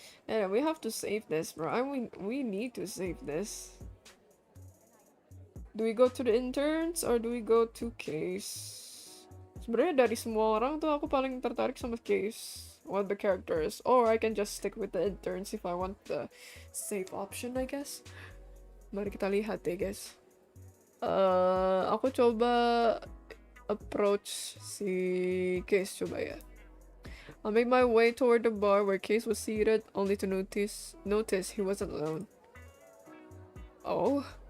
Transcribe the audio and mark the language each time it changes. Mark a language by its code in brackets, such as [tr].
[en] Yeah, we have to save this, bro. We need to save this. Do we go to the interns or do we go to Case? [id] Sebenarnya dari semua orang tuh aku paling tertarik sama Case. [en] What the characters. Or I can just stick with the interns if I want the safe option, I guess. [id] Mari kita lihat ya, guys. Aku coba approach si Case coba ya. [en] I made my way toward the bar where Case was seated, only to notice he wasn't alone. Oh.